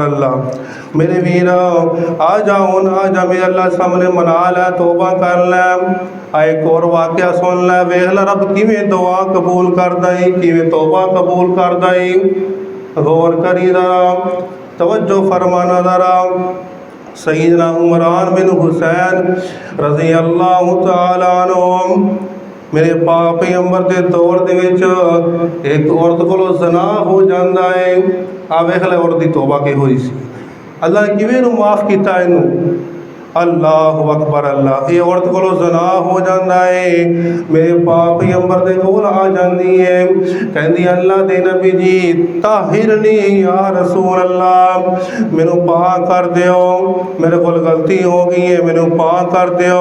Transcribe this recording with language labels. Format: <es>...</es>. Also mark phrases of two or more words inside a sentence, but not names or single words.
<pa>اللہ میرے ویر آ جا میرے اللہ سامنے منا لے، توبہ کر لے. ایک اور واقعہ سن لے، ویکھ لے رب کیویں دعا قبول کردا ہے، کیویں توبہ قبول کردا ہے. غور کری ذرا، توجہ فرمانا ذرا. سیدنا عمران بن حسین</pa> <ar>رضي الله تعالى عنه</ar> <pa>میرے پاک پیغمبر کے دور دے وچ</pa> <ur>ایک عورت کو زنا ہو جاتا ہے.</ur> <pa>آ ویکھ لے عورت کی توبہ کی ہوئی سی، اللہ نے کیویں معاف کیا اینوں.</pa> <ar>الله أكبر.</ar> <pa>اللہ یہ عورت کو زنا ہو جاتا ہے، میرے پاک پیغمبر دے کول آ جاتی ہے، کہتی اللہ دے نبی جی</pa> <ar>طهرني يا رسول الله,</ar> <pa>مینوں پاک کر دیو، میرے کو غلطی ہو گئی ہے، مینوں پاک کر دیو.</pa>